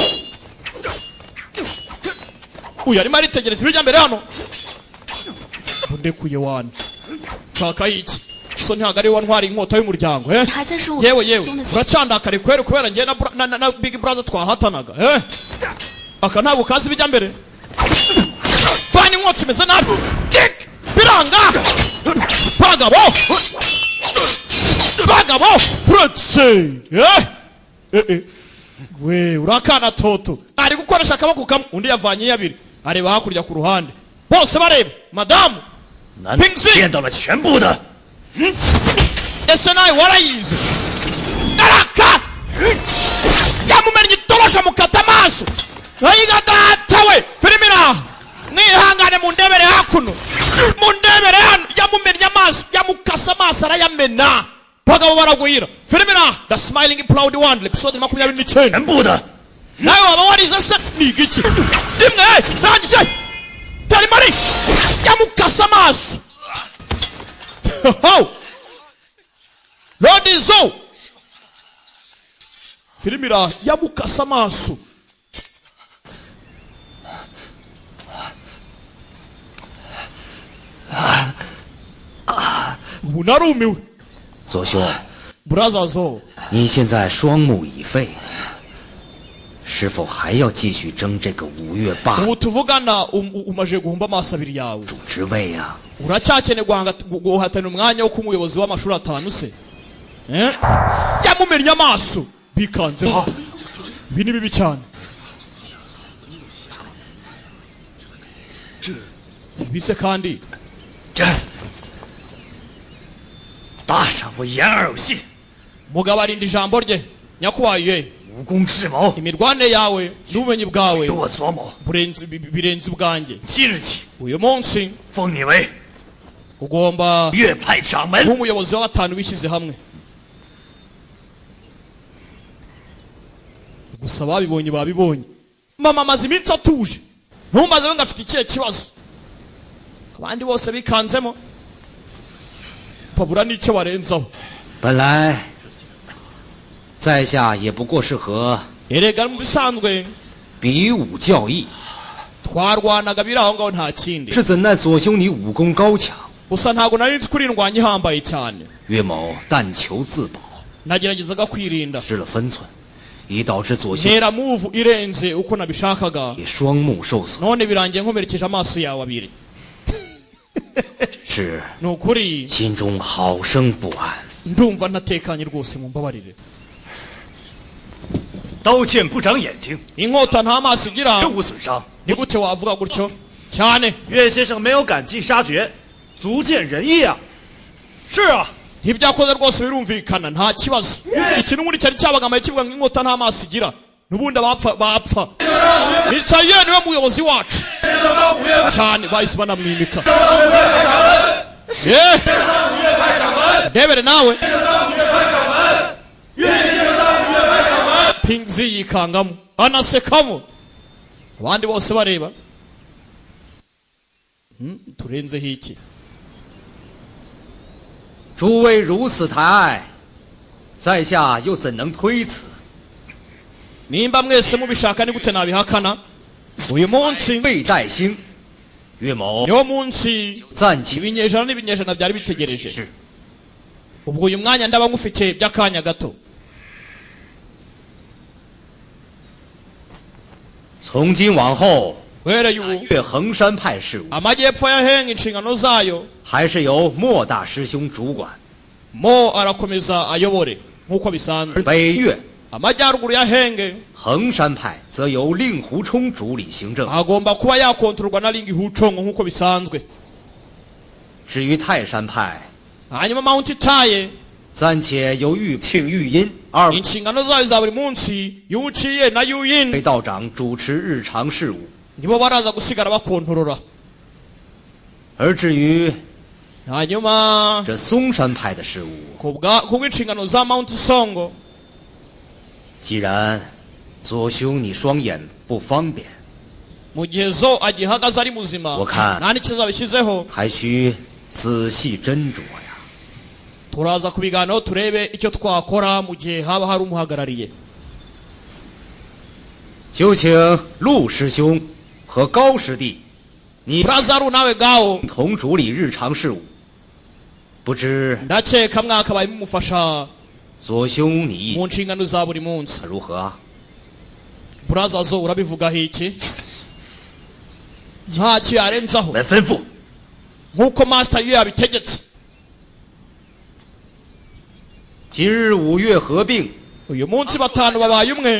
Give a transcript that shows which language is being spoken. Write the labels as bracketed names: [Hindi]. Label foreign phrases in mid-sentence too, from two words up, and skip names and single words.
[Kinyarwanda] uyu arimo aritegereza ibijya mbere hano ndekuye wana shaka iki so ntago ari wantwara inkota y'umuryango [Chinese] 你还在说我 [Kinyarwanda] yewe yewe [Chinese] 兄弟气？ [Kinyarwanda] uracandakare kwere kubera njye na [English] big brother [Kinyarwanda] twahatanaga aka ntabwo kazi bijya mbere bani inkota imeze nabi kick biranga bagabo uretse we urakana toto ari gukoresha akaboko kamwe undi yavanye yabiri areba hakurya ku ruhande bose bareba madamu [Chinese] 难道见到了全部的？ [Kinyarwanda] ese nawe warayize araka yamumennye itorosha mukata amaso nayiga datawe filimira mwihangane mundebere hakuno mundebere hano yamumennye amaso yamukasa amaso arayamena bagabo baragwira filimira [English] the smiling proud one episode 29 [Chinese] 全部的。 [Kinyarwanda] nawe waba warize se ni igiki rimwe tangije tari mari yamukasa amaso Lord Izo filimira yamukasa amaso ubu narumiwe [Chinese] 左兄， [English] Brother Zo [Chinese] 你现在双目已废，是否还要继续争这个五岳霸 [Kinyarwanda] ubu tuvugana umaje guhumba amaso abiri yawe [Chinese] 主之位啊？ [Kinyarwanda] uracyakene guhatanira umwanya wo kumuyobozi w'amashuri atanu se yamumennye amaso bikanzeho ibi ni bibi cyane bise kandi [Chinese] 这大丈夫言而有信， [Kinyarwanda] mugabo arinda ijambo rye nyakubahwa [Chinese] 武功智谋 [Kinyarwanda] imirwane yawe n'ubumenyi bwawe [Chinese] 有我左某。 [Kinyarwanda] birenze ubwanjye [Chinese] 即日起 [Kinyarwanda] uyu munsi [Chinese] 封你为 [Kinyarwanda] ugomba [Chinese] 岳派掌门。 [Kinyarwanda] kuba umuyobozi w'abatanu bishyize hamwe gusa babibonye babibonye mama amaze iminsi atuje ntumaze ngo afite ikihe kibazo abandi bose bikanzemo babura n'icyo barenzaho [Chinese] 本来在下也不过是和 [Kinyarwanda] erega mu bisanzwe [Chinese] 比武教义， [Kinyarwanda] twarwanaga biri aho ngaho nta kindi [Chinese] 是怎奈左兄你武功高强， [Kinyarwanda] gusa ntabwo nari nzi ko indwanya ihambaye cyane [Chinese] 岳某但求自保， [Kinyarwanda] nageragezaga kwirinda [Chinese] 失了分寸，以导致左兄 [Kinyarwanda] ntera move irenze uko nabishakaga [Chinese] 也双目受损。 [Kinyarwanda] none birangiye nkomerekeje amaso yawe abiri [Chinese] 是 [Kinyarwanda] ni ukuri [Chinese] 心中好生不安。 [Kinyarwanda] ndumva ntatekanye rwose mumbabarire [Chinese] 刀剑不长眼睛， [Kinyarwanda] inkota nta maso igira [Chinese] 更无损伤。 [Kinyarwanda] ni gute wavuga gutyo cyane [Chinese] 岳先生没有赶尽杀绝，足见仁义啊。是啊， [Kinyarwanda] ibyakoze rwose birumvikana nta kibazo iki n'ubundi cyari cyabagamaye kivuga ngo inkota nta maso igira n'ubundi bapfa nicaye niwe muyobozi wacu cyane bahise banamwimika ndebere nawe pingzi yikangamo anasekamo abandi bose bareba turenzeho iki [Chinese] 诸位如此抬爱，在下又怎能推辞？ [Kinyarwanda] nimba mwese mubishaka ni gute nabihakana uyu munsi [Chinese] 未待兴，岳某 [Kinyarwanda] niwo munsi [Chinese] 暂且 [Kinyarwanda] ibinyejana n'ibinyejana byari bitegereje [Chinese] 是 [Kinyarwanda] ubwo uyu mwanya ndaba ngufite by'akanya gato [Chinese] 从今往后， [Kinyarwanda] uhereye ubu [Chinese] 越衡山派事务 [Kinyarwanda] amajyepfo yahenga inshingano zayo [Chinese] 还是由莫大师兄主管， [Kinyarwanda] mo arakomeza ayobore nk'uko bisanzwe [Chinese] 北岳 [Kinyarwanda] amajyaruguru yahenge [Chinese] 衡山派则由令狐冲主理行政。 [Kinyarwanda] agomba kuba yakontororwa na lingi hucongo nk'uko bisanzwe [Chinese] 至于泰山派， [Kinyarwanda] hanyuma mount taye [Chinese] 暂且由庆玉音二 [Kinyarwanda] inshingano zayo za buri munsi yuciye na [Chinese] 位 [Kinyarwanda] yuyin [Chinese] 道长主持日常事务， [Kinyarwanda] nibo baraza gusigara bakontorora [Chinese] 而至于 [Kinyarwanda] hanyuma [Chinese] 这嵩山派的事务， [Kinyarwanda] kubw'inshingano za mount songo [Chinese] 既然左兄你双眼不方便， [Kinyarwanda] mu gihe zo agihagaze ari muzima Wakana. nta n'ikiza bishyizeho [Chinese] 还需仔细斟酌呀。 [Kinyarwanda] turaza kubiganiraho turebe icyo twakora mu gihe haba hari umuhagarariye [Chinese] 就请陆师兄和高师弟你 [Kinyarwanda] burazaru nawe gawo [Chinese] 同主理日常事务，不知 [Kinyarwanda] ndakeka mwakabaye mumufasha [Chinese] 左兄你意 [Kinyarwanda] mu nshingano za buri munsi [Chinese] 如何啊？ [Kinyarwanda] buraza zo urabivugaho iki ntacyo yarenzaho [Chinese] 来吩咐。 [Kinyarwanda] nk'uko master iyo yabitegetse [Chinese] 今日5月合并， [Kinyarwanda] uyu munsi batanu babaye umwe